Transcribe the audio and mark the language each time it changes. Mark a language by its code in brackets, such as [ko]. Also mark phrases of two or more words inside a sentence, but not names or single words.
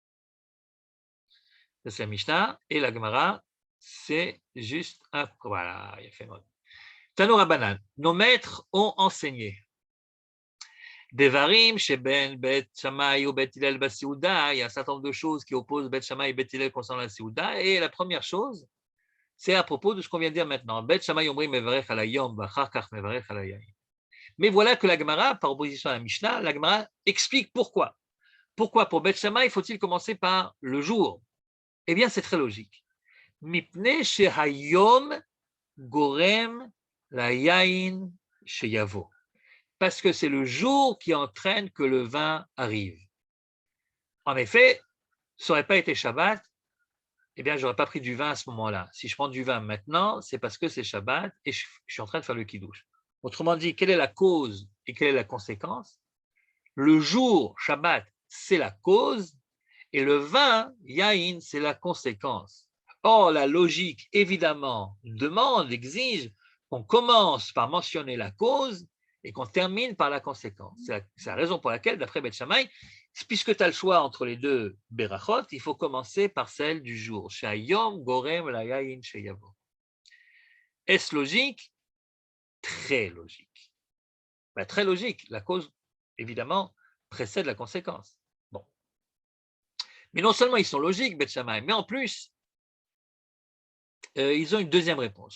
[fr] C'est la Mishnah, et la Gemara, c'est juste un, voilà, il a fait mode. [arc] תנו רבנן, [fr] nos maîtres ont enseigné. Devarim, chez Bet Shammai ou Bet Hillel Basiouda, il y a un certain nombre de choses qui opposent Bet Shammai et Bet Hillel concernant la Siouda. Et la première chose, c'est à propos de ce qu'on vient de dire maintenant. [he] בית שמאי אומרים מברך על היום, ואחר כך מברך על היין. [fr] Mais voilà que la Gemara, par opposition à la Mishnah, la Gemara explique pourquoi. Pourquoi pour Bet Shammai faut-il commencer par le jour? Eh bien, c'est très logique. [he] מפני שהיום גורם ליין שיבוא. [fr] Parce que c'est le jour qui entraîne que le vin arrive. En effet, ça n'aurait pas été Shabbat, eh bien, je n'aurais pas pris du vin à ce moment-là. Si je prends du vin maintenant, c'est parce que c'est Shabbat et je suis en train de faire le kiddush. Autrement dit, quelle est la cause et quelle est la conséquence? Le jour, Shabbat, c'est la cause et le vin, Yain, c'est la conséquence. Or, la logique, évidemment, exige qu'on commence par mentionner la cause et qu'on termine par la conséquence. C'est la raison pour laquelle, d'après Beth Shammai, puisque tu as le choix entre les deux berachot, il faut commencer par celle du jour. [he] שהיום גורם ליין שיבוא. [fr] Est-ce logique? Très logique. Ben, très logique. La cause, évidemment, précède la conséquence. Bon. Mais non seulement ils sont logiques, Beth Shammai, mais en plus, ils ont une deuxième réponse.